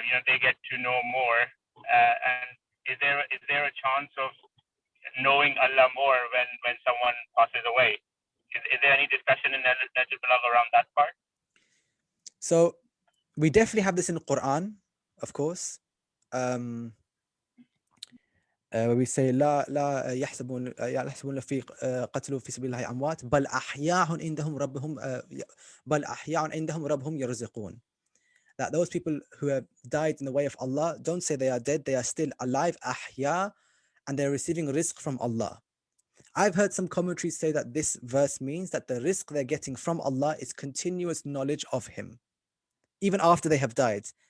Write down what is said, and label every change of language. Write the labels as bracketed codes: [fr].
[en] They get to know more, and is there a chance of knowing Allah more when someone passes away? Is there any discussion in Nahjal Balagha around that part? So we definitely have this in the Quran, of course. [ar] where we say لا يحسبون في قتلوا في سبيل الله أموات بل أحياء عندهم ربهم بل أحياء عندهم ربهم يرزقون. [en] That those people who have died in the way of Allah, don't say they are dead, they are still alive, أحياء, and they're receiving rizq from Allah. I've heard some commentaries say that this verse means that the rizq they're getting from Allah is continuous knowledge of Him, even after they have died.